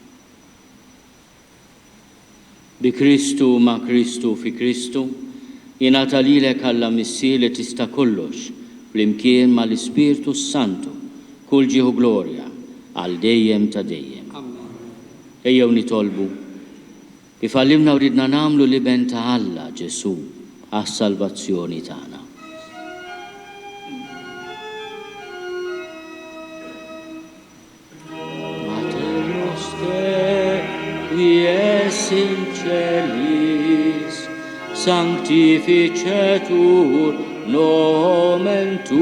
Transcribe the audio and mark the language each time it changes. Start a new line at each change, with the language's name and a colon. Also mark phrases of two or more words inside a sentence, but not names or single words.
Maltese: Bi Kristu ma' Kristu fi Kristu, jingħata lilek Alla missi li tista' kollox flimkien mal-Ispirtu Santu, kull ġieħu glorja għal dejjem ta' dejjem. Ejjew nitolbu kif għallimna u ridna nagħmlu li ben ta' Alla Ġesu għas-salvazzjoni tagħna.
Latin: Mater noster qui es in celis, sanctificetur nomen